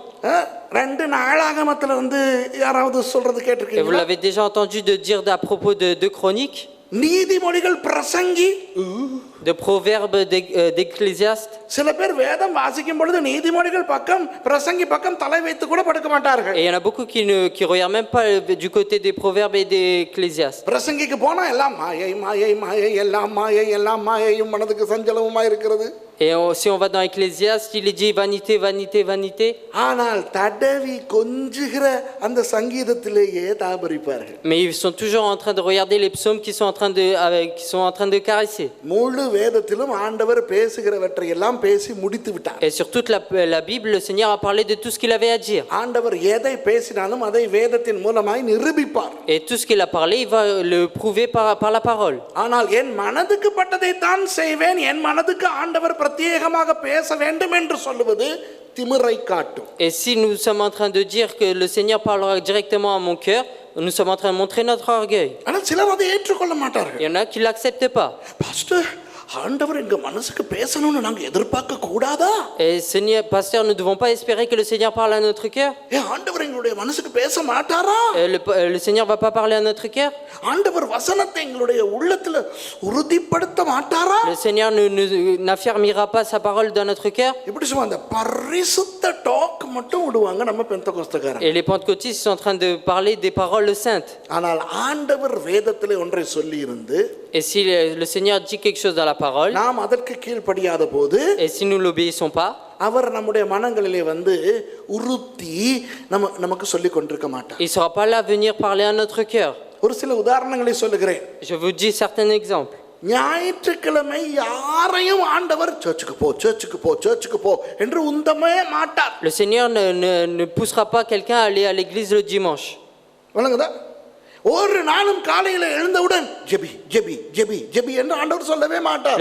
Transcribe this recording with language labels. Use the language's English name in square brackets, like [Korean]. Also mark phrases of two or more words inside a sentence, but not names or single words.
[Tamil] 2 நாளாகமத்துல இருந்து யாராவது சொல்றது [French] Et vous [Tamil] கேட்டிருக்கீங்களா? [French] l'avez déjà entendu de dire à propos de Chroniques, [Tamil] நீதிமொழிகள் பிரசங்கி [French] de Proverbes, d'Ecclésiastes? [Tamil] சில பேர் வேதம் வாசிக்கும் பொழுது நீதிமொழிகள் பக்கம் பிரசங்கி பக்கம் தலை வைத்து கூட படுக்க மாட்டார்கள். [French] Et il y en a beaucoup qui regardent même pas du côté des Proverbes et des Ecclésiastes. [Tamil] பிரசங்கிக்கு போனா எல்லாம் மாயை மாயை மாயை எல்லாம் மாயை எல்லாம் மாயையும் மனதுக்கு சஞ்சலமுமா இருக்கிறது. [French] Et si on va dans Ecclésiastes, il est dit vanité, vanité, vanité. [Tamil] ஆனால் தடவி கொஞ்சுகிற அந்த சங்கீதத்திலேயே தாபரிப்பார்கள். [French] Mais ils sont toujours en train de regarder les psaumes qui sont en train de caresser. [Tamil] முழு வேதத்திலும் ஆண்டவர் பேசுகிறவற்றை எல்லாம் பேசி முடித்து விட்டார். [French] Et sur toute la Bible, le Seigneur a parlé de tout ce qu'il avait à dire. [Tamil] ஆண்டவர் எதை பேசினாலும் அதை வேதத்தின் மூலமாய் நிரூபிப்பார். [French] Et tout ce qu'il a parlé, il va le prouver par la parole. [Tamil] ஆனால் என் மனதுக்கு பட்டதை தான் செய்வேன், என் மனதுக்கு ஆண்டவர் பிரத்யேகமாக பேச வேண்டும் என்று சொல்லுவது திமிரை காட்டும். [French] Et si nous sommes en train de dire que le Seigneur parlera directement à mon cœur, nous sommes en train de montrer notre orgueil. [Tamil] ஆனால் சிலர் அதை ஏற்றுக்கொள்ள மாட்டார்கள். [French] Il y en a qui ne l'acceptent pas. [Tamil] பாஸ்டர், ஆண்டவர் எங்க மனசுக்கு பேசணும்னு நாங்க எதிர்பார்க்க கூடாதா? [French] Et Seigneur, pasteur, nous ne devons pas espérer que le Seigneur parle à notre cœur. [Tamil] ஆண்டவர் எங்களுடைய மனசுக்கு பேச மாட்டாரா? [French] Le Seigneur ne va pas parler à notre cœur. [Tamil] ஆண்டவர் வசனத்தை எங்களுடைய உள்ளத்துல உறுதிப்படுத்த மாட்டாரா? [French] Le Seigneur n'affermira pas sa parole dans notre cœur. [Tamil] இப்படி சொல்லுவாங்க, அந்த பரிசுத்த டாக் மட்டும் விடுவாங்க நம்ம பெந்தகோஸ்தக்காரங்க. [French] Et les pentecôtistes sont en train de parler des paroles saintes. [Tamil] ஆனால் ஆண்டவர் வேதத்திலே ஒன்றை சொல்லி இருந்து [French] Et si le Seigneur dit quelque chose dans la parole, [Tamil] நாம் அதற்கு கீழ்ப்படியாத போது [French] et si nous l'obéissons pas, [Tamil] அவர் நம்முடைய மனங்களிலே வந்து உறுத்தி நமக்கு சொல்லி கொண்டிருக்க மாட்டார். [French] il sera pas là à venir parler à notre cœur. [Tamil] ஒரு சில உதாரணங்களை சொல்லுகிறேன். [French] Je vous dis certains exemples. [Tamil] ஞாயிற்றுக்கிழமை யாரையும் ஆண்டவர் சர்ச்சுக்கு போ சர்ச்சுக்கு போ சர்ச்சுக்கு போ என்று உந்தமே மாட்டார். [French] Le Seigneur ne poussera pas quelqu'un à aller à l'église le dimanche. [Tamil] வணங்குதா? ஒரு நாளும் காலையில எழுந்தவுடன் ஜெபி ஜெபி ஜெபி ஜெபி என்று ஆண்டவர் சொல்லவே மாட்டார்.